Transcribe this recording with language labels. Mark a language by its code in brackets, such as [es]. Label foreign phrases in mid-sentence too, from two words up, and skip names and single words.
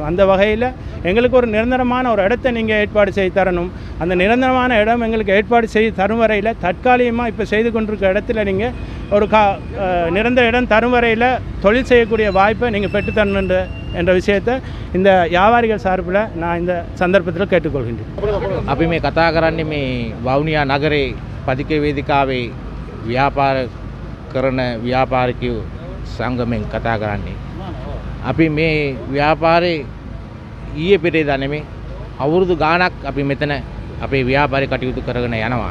[ta] அந்த வகையில் எங்களுக்கு ஒரு நிரந்தரமான ஒரு இடத்தை நீங்கள் ஏற்பாடு செய்து தரணும். அந்த நிரந்தரமான இடம் எங்களுக்கு ஏற்பாடு செய்து தரும் வரையில் தற்காலிகமாக இப்போ செய்து கொண்டிருக்க இடத்துல நீங்கள் ஒரு நிரந்தர இடம் தரும் வரையில் தொழில் செய்யக்கூடிய வாய்ப்பை நீங்கள் பெற்றுத்தரணும் என்ற விஷயத்தை இந்த வியாபாரிகள் சார்பில் நான் இந்த சந்தர்ப்பத்தில் கேட்டுக்கொள்கின்றேன். [si] අපි මේ කතා කරන්නේ මේ වවුනියා නගරේ පදික වේදිකාවේ ව්‍යාපාර කරන ව්‍යාපාරිකයෝ සංගමෙන් කතා කරන්නේ. අපි මේ ව්‍යාපාරේ ඊයේ පෙරේදා නෙමෙයි අවුරුදු ගාණක් අපි මෙතන අපේ ව්‍යාපාරේ කටයුතු කරගෙන යනවා.